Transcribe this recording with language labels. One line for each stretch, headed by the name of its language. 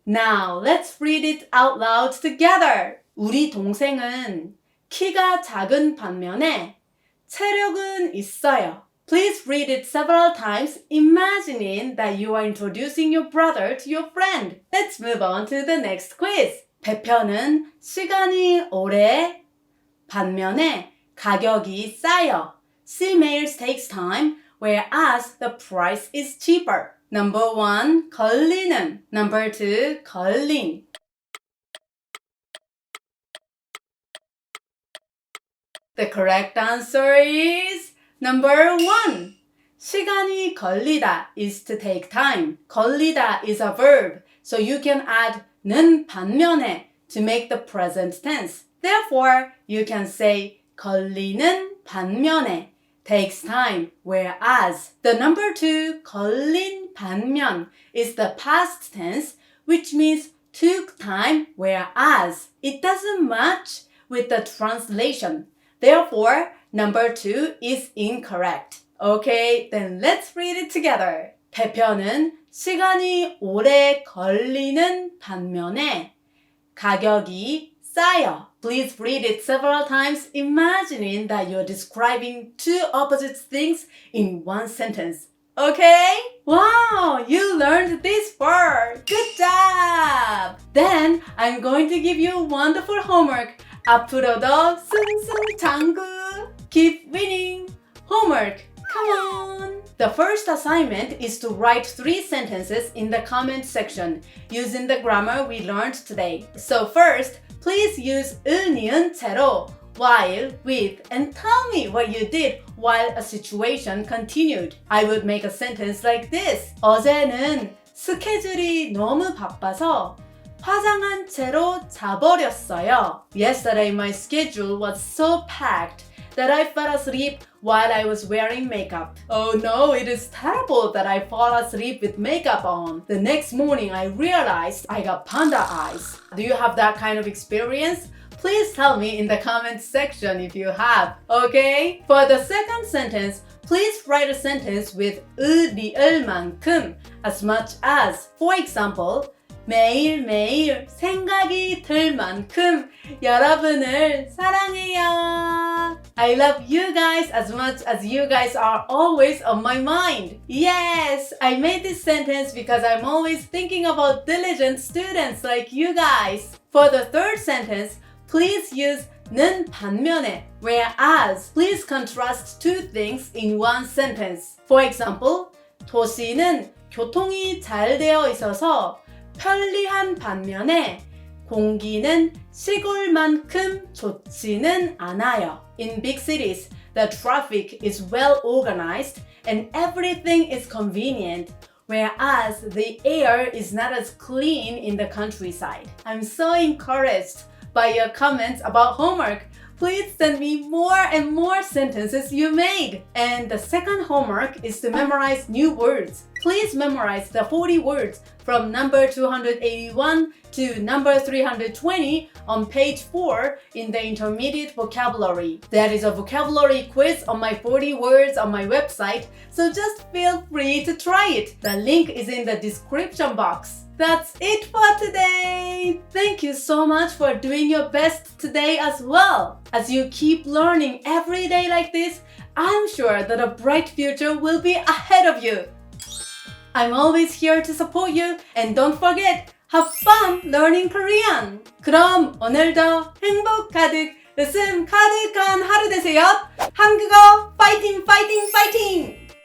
English: Now, let's read it out loud together.
Korean: 우리 동생은 키가 작은 반면에 체력은 있어요.
English: Please read it several times, imagining that you are introducing your brother to your friend. Let's move on to the next quiz.
Korean: 배편은 시간이 오래, 반면에 가격이 싸요.
English: See mails takes time, whereas the price is cheaper. Number 1, 걸리는. Number 2, 걸린. The correct answer is number 1. 시간이 걸리다 is to take time. 걸리다 is a verb, so you can add 는 반면에 to make the present tense. Therefore, you can say
Korean: 걸리는 반면에
English: takes time, whereas the number 2,
Korean: 걸린 반면,
English: is the past tense, which means took time, whereas it doesn't match with the translation. Therefore, number 2 is incorrect. Okay, then let's read it together.
Korean: 배편은 시간이 오래 걸리는 반면에 가격이 싸요.
English: Please read it several times, imagining that you're describing two opposite things in one sentence. Okay? Wow, you learned this word. Good job! Then I'm going to give you wonderful homework.
Korean: 앞으로도 승승장구.
English: Keep winning. Homework. Come on! The first assignment is to write 3 sentences in the comment section using the grammar we learned today. So first, please use 은이은 채로 while, with, and tell me what you did while a situation continued. I would make a sentence like this.
Korean: 어제는 스케줄이 너무 바빠서 화장한 채로 자버렸어요.
English: Yesterday my schedule was so packed that I fell asleep while I was wearing makeup. Oh no, it is terrible that I fall asleep with makeup on. The next morning I realized I got panda eyes. Do you have that kind of experience? Please tell me in the comments section if you have, okay? For the second sentence, please write a sentence with 리을만큼 as much as. For example,
Korean: 매일매일 생각이 들 만큼 여러분을 사랑해요.
English: I love you guys as much as you guys are always on my mind. Yes, I made this sentence because I'm always thinking about diligent students like you guys. For the third sentence, please use 는 반면에, whereas please contrast two things in one sentence. For example,
Korean: 도시는 교통이 잘 되어 있어서 편리한 반면에 공기는 시골만큼 좋지는 않아요.
English: In big cities, the traffic is well organized and everything is convenient, whereas the air is not as clean in the countryside. I'm so encouraged by your comments about homework. Please send me more and more sentences you made. And the second homework is to memorize new words. Please memorize the 40 words from number 281 to number 320 on page 4 in the intermediate vocabulary. There is a vocabulary quiz on my 40 words on my website, so just feel free to try it. The link is in the description box. That's it for today! Thank you so much for doing your best today as well. As you keep learning every day like this, I'm sure that a bright future will be ahead of you. I'm always here to support you, and don't forget, have fun learning Korean!
Korean: 그럼 오늘도 행복 가득, 웃음 가득한 하루 되세요. 한국어 파이팅 파이팅 파이팅!